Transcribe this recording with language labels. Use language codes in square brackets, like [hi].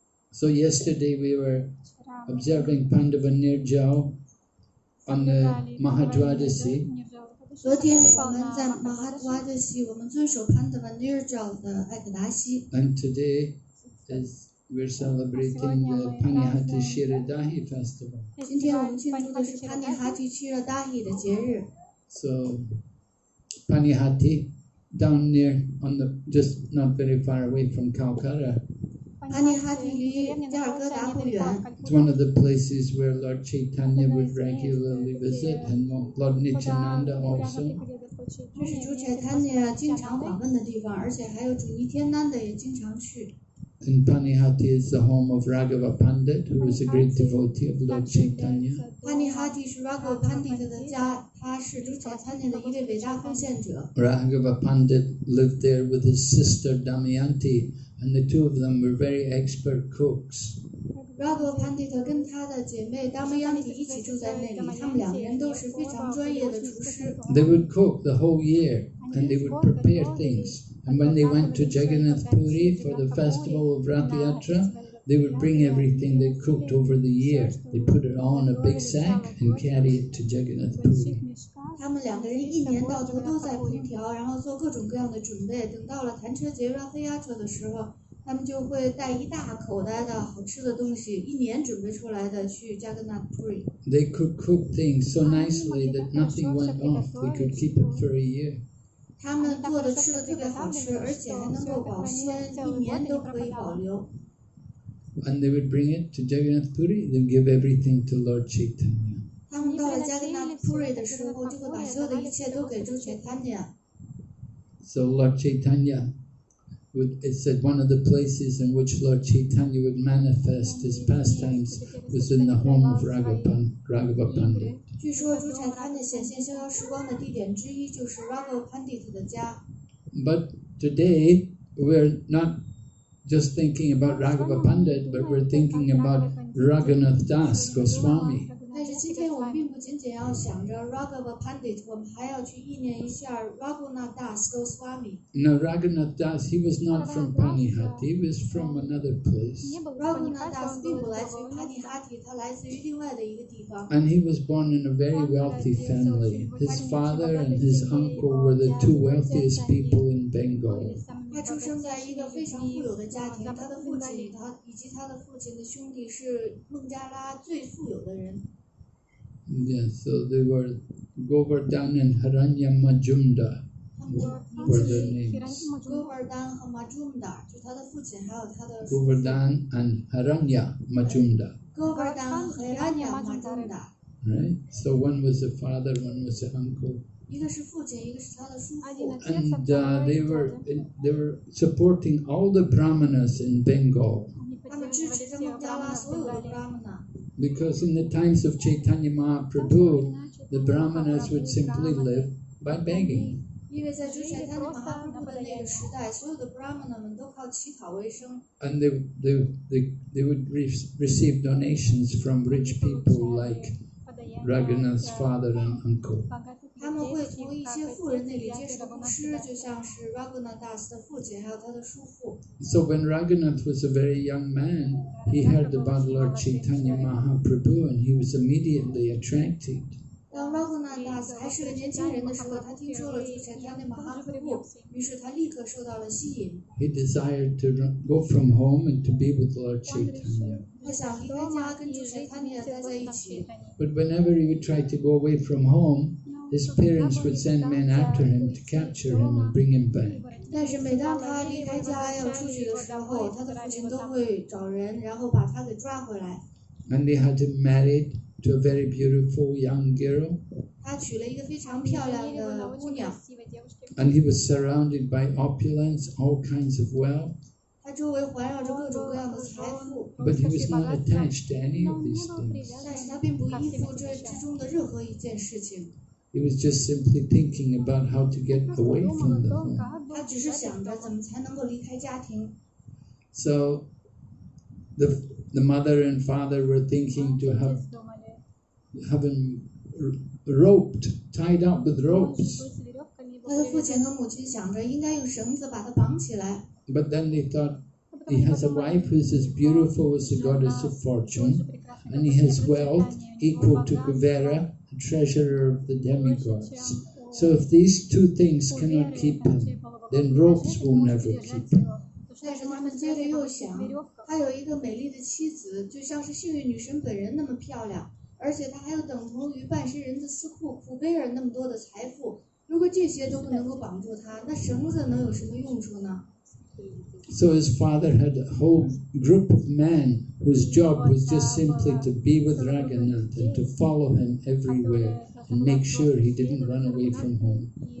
[en] So yesterday we were observing Pandava Nirjao on the Mahadvadasi. [zh] 昨天我们在马哈达的西，我们遵守潘德瓦尼尔教的艾克达西。 [en] And today is we're celebrating the Panihati Shiradahi festival. [zh] 今天我们庆祝的是潘尼哈提契热达希的节日。 [en] So Panihati down near on the just not very far away from Calcutta. [zh] 潘尼哈提离加尔各答不远。 [en] It's one of the places where Lord Chaitanya would regularly visit and Lord Nityananda also. [zh] 这是主宰坦尼经常访问的地方，而且还有主尼天南的也经常去。 [en] And Panihati is the home of Raghava Pandit, who was a great devotee of Lord Chaitanya. [zh] 潘尼哈提是 Raghava Pandit 的家，他是主宰坦尼的一位伟大奉献者。 [en] Raghava Pandit lived there with his sister Damayanti, and the two of them were very expert cooks. [zh] Raghava Pandit 跟他的姐妹达摩央提一起住在那里，他们两个人都是非常专业的厨师。 [en] They would cook the whole year, and they would prepare things. And when they went to Jagannath Puri for the festival of Rath Yatra, they would bring everything they cooked over the year. They put it all in a big sack and carry it to Jagannath Puri. [zh] 他们两个人一年到头都在烹调，然后做各种各样的准备。等到了弹车节 Rath Yatra 的时候，他们就会带一大口袋的好吃的东西，一年准备出来的去 Jagannath Puri。 [en] They could cook things so nicely that nothing went off. They could keep it for a year. [zh] 他们做的吃的特别好吃，而且还能够保鲜，一年都可以保留。 [en] And they would bring it to Jagannath Puri. They'd give everything to Lord Chaitanya. [zh] 他们到了 Jagannath Puri 的时候，就会把所有的一切都给主宰坦尼。 [en] So Lord Chaitanya it said one of the places in which Lord Chaitanya would manifest his pastimes was in the home of Raghava Pandit. [zh] 据说主宰坦尼显现逍遥时光的地点之一就是 Raghava Pandit 的家。 [en] But today we're not just thinking about Raghava Pandit, but we're thinking about Ragunath Das Goswami. [zh] 但是今天我们并不仅仅要想着 Raghava Pandit， 我们还要去意念一下 Ragunath Das Goswami。 [en] Now Ragunath Das, he was not from Panihati, he was from another place. [zh] Ragunath Das 并不来自于帕尼哈提，他来自于另外的一个地方。 [en] And he was born in a very wealthy family. His father and his uncle were the two wealthiest people in Bengal. [zh] 他出生在一个非常富有的家庭，他的父亲以及他的父亲的兄弟是孟加拉最富有的人。 [en] Yeah, so they were Govardhan and Haranya Majumdar were their names. [zh] Govardhan 和 Majumdar 就是他的父亲，还有他的 [en] Govardhan and Haranya Majumdar. [zh] Govardhan 和 Haranya Majumdar. [en] Right? So one was the father, one was the uncle. [zh] 一个是父亲，一个是他的叔父。 [en] And they were supporting all the brahmanas in Bengal. [zh] 他们支持着孟加拉所有的 Brahmana。 [en] Because in the times of Chaitanya Mahaprabhu, the brahmanas would simply live by begging. [zh] 因为在主宰他的马哈布的那个时代，所有的 Brahmana 们都靠乞讨为生。 [en] And they would receive donations from rich people like Ragunath's father and uncle. [zh] 他们会从一些富人那里接受布施，就像是 Ragunath 的父亲，还有他的叔父。 [en] So when Ragunath was a very young man, he heard about Lord Chaitanya Mahaprabhu and he was immediately attracted. [zh] 当 Ragunath 还是个年轻人的时候，他听说了主宰他的马哈布，于是他立刻受到了吸引。 [en] He desired to go from home and to be with Lord Chaitanya. [zh] 他想离开家，跟主宰他待在一起。 [en] But whenever he would try to go away from home, his parents would send men after him to capture him and bring him back. [zh] 但是每当他离开家要出去的时候，他的父亲都会找人，然后把他给抓回来。 [en] And they had him married to a very beautiful young girl. [zh] 他娶了一个非常漂亮的姑娘。 [en] And he was surrounded by opulence, all kinds of wealth. [zh] 他周围环绕着各种各样的财富。 [en] But he was not attached to any of these things. [zh] 但是他并不依附这之中的任何一件事情。 [en] He was just simply thinking about how to get away from the home. [zh] 他只是想着怎么才能够离开家庭。 [en] So the mother and father were thinking to have him roped, tied up with ropes. [zh] 他的父亲和母亲想着应该用绳子把他绑起来。 [en] But then they thought, he has a wife who's as beautiful as the goddess of fortune, and he has wealth equal to Kuvera, the treasurer of the demigods. So if these two things cannot keep him, then ropes will never keep him. [zh] 但是他们接着又想，他有一个美丽的妻子，就像是幸运女神本人那么漂亮，而且他还有等同于半神人的司库库贝尔那么多的财富。如果这些都不能够绑住他，那绳子能有什么用处呢？ [en] So his father had a whole group of men whose job was just simply to be with Ragunath and to follow him everywhere and make sure he didn't run away from home.